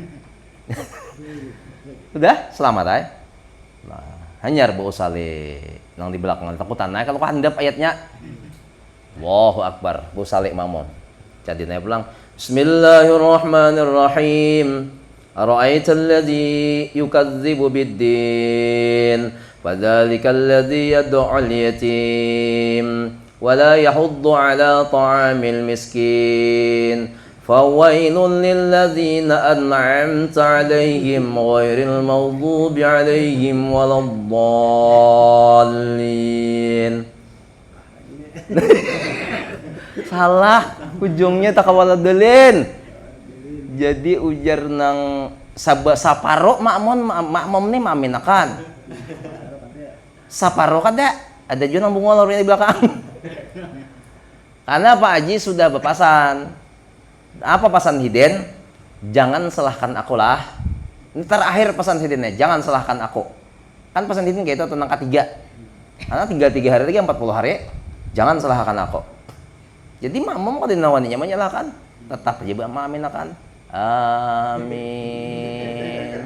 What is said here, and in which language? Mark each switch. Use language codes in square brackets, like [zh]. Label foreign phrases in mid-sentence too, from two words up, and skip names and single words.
[bjn] udah selamat ay nah hanyar bau sale nang di belakang takutan nah kalau handap ayatnya [ar] الله أكبر [bjn] bau sale mamon jadi naik pulang [ar] بسم الله الرحمن الرحيم أرأيت الذي يكذب بالدين فذلك الذي يدعو اليتيم ولا يحض على طعام المسكين فويل للذين أنعمت عليهم غير المغضوب عليهم ولا [bjn] الضالين salah ujungnya takawaladulin jadi ujar nang saparo makmum nih maminakan saparo kada ada juga nang bungol di belakang karena Pak Haji sudah berpasan apa pasan hiden jangan salahkan aku lah ini terakhir pesan hidennya jangan salahkan aku kan pesan hiden kayak itu tentang ketiga karena 3 hari lagi 40 hari jangan salahkan aku jadi makmum kada nawaninya menyalahkan tetap aja maaminakan Amin.